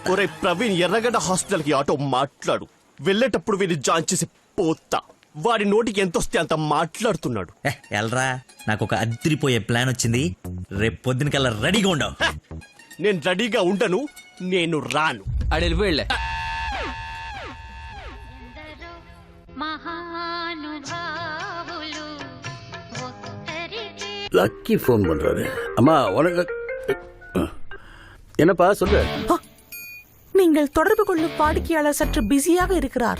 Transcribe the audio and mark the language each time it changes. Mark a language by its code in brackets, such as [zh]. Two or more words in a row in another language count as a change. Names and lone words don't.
[te] ఒరే ప్రవీణ్, ఎర్రగడ్డ హాస్పిటల్ కి ఆటో మాట్లాడు. వెళ్ళేటప్పుడు వీడిని జాయిన్ చేసి పోతా. వాడి నోటికి ఎంత వస్తే అంత మాట్లాడుతున్నాడు. ఎల్రా, నాకు ఒక అదిరిపోయే ప్లాన్ వచ్చింది. రేపు పొద్దునకల్లా రెడీగా ఉండవు. నేను రెడీగా ఉండను, నేను రాను. వెళ్ళిపోయిలే. [ta] லக்கி ஃபோன் பண்றாரு. அம்மா உனக்கு என்னப்பா சொல்லு. நீங்கள் தொடர்பு கொள்ளும் வாடிக்கையாளர் சற்று பிஸியாக இருக்கிறார்.